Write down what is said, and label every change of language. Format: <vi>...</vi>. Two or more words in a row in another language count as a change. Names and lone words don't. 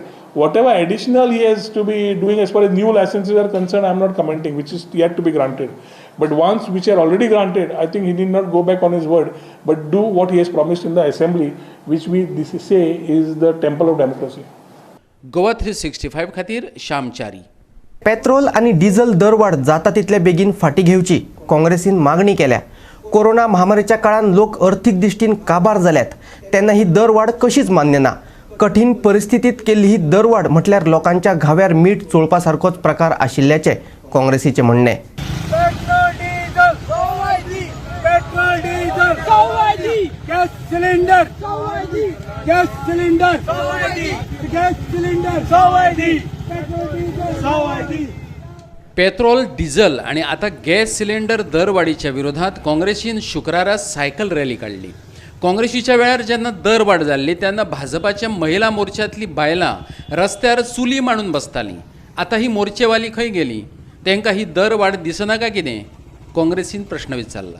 <en>Whatever additional he has to be doing as far as new licenses are concerned, I am not commenting, which is yet to be granted. But once which are already granted, I think he need not go back on his word, but do what he has promised in the assembly, which we say is the temple of democracy.</en> <kok>गोवा 365 खातीर श्यामचारी. पेट्रोल आणि डिझेल दरवाढ जाता तितले बेगीन फाटी घेवची काँग्रेसीन मागणी केल्या. कोरोना महामारीच्या काळात लोक आर्थिक दृष्टीन काबार जाल्यात त्यांना ही दरवाढ कशीच मान्य ना. कठीण परिस्थितीत केली ही दरवाढ म्हटल्यार लोकांच्या घाव्यार मीठ चोळपासारखोच प्रकार आशिल्ल्याचे काँग्रेसीचे म्हणणे.</kok> <hi>पेट्रोल डीजल सवादी गॅस सिलेंडर सवादी गॅस सिलेंडर सवादी गॅस सिलेंडर सवादी पेट्रोल डीजल सवादी.</hi> <kok>पेट्रोल डिझेल आणि आता गॅस सिलेंडर दरवाढीच्या विरोधात काँग्रेसीन शुक्रारा सायकल रॅली काढली. काँग्रेसीच्या वेळार जेन्ना दरवाड जाल्ली तेन्ना भाजपाच्या महिला मोर्चांतली बायलां रस्त्यार चुली मांडून बसतालीं. आता ही मोर्चेवाली खंय गेली? तांकां ही दरवाड दिसना काय कितें? काँग्रेसीन प्रश्न विचारला.</kok>